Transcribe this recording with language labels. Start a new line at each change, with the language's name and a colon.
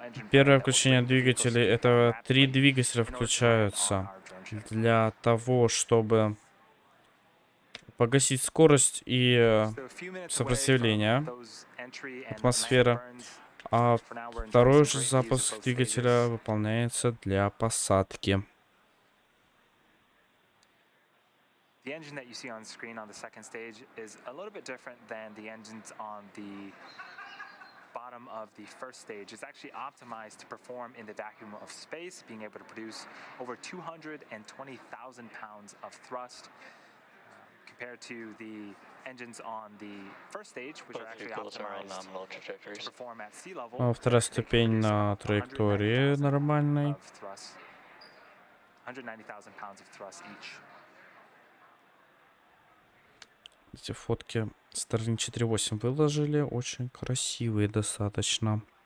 Russian: Первое включение двигателей — это 3 двигателя включаются для того, чтобы погасить скорость и сопротивление атмосферы. А второй же запуск двигателя выполняется для посадки.
English: The engine that you see on screen on the second stage is a little bit different than the engines on the bottom of the first stage. It's actually optimized to perform in the vacuum of space, being able to produce over 220,000 pounds of thrust, compared to the engines on the first stage, which are actually optimized to perform at sea level.
Russian: Вторая ступень на траектории нормальной.
English: 190,000 pounds of thrust each.
Russian: Эти фотки Starlink-4.11 выложили, очень красивые достаточно.